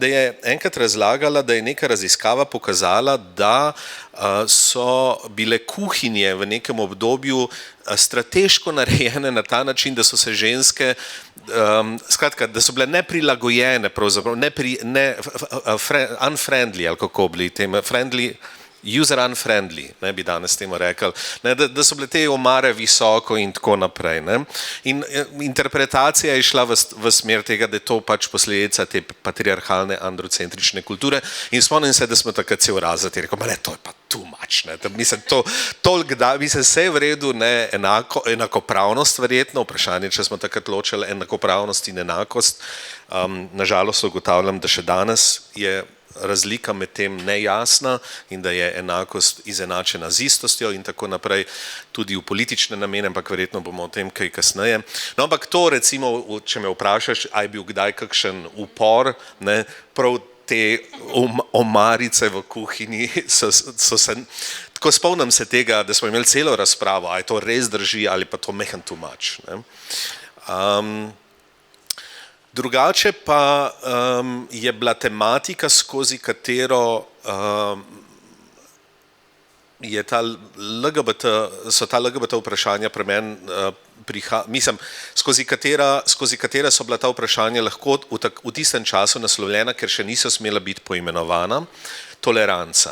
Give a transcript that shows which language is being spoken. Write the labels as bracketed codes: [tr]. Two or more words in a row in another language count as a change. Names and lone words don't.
[sl] je enkrat razlagala, da je neka raziskava pokazala, da so bile kuhinje v nekem obdobju strateško narejene na ta način, da so se ženske, skratka, da so bile neprilagojene, pravzaprav unfriendly, ali kako bili tem, friendly, [en] user unfriendly, [sl] ne bi danes temu rekel, ne, da so bile te omare visoko in tako naprej. Ne. In interpretacija je šla v smer tega, da je to pač posledica te patriarhalne androcentrične kulture in spomnim se, da smo takrat cel razred in rekel, to je pa [en] too much, [sl] ne. Mislim, vse je v redu, ne, enakopravnost verjetno, vprašanje, če smo takrat ločili enakopravnost in enakost, nažalost ugotavljam, da še danes je razlika med tem nejasna in da je enakost izenačena z istostjo in tako naprej, tudi v politične namene, ampak verjetno bomo o tem kaj kasneje. No, ampak to recimo, če me vprašaš, a je bil kdaj kakšen upor, ne, prav te omarice v kuhinji so se, tako spomnim se tega, da smo imeli celo razpravo, a je to res drži ali pa to mehen [en] too much. [sl] Ne. Drugače pa je bila tematika, skozi katero je so ta LGBT vprašanja pri meni, mislim, skozi katera so bila ta vprašanja lahko v tistem času naslovljena, ker še niso smela biti poimenovana, toleranca.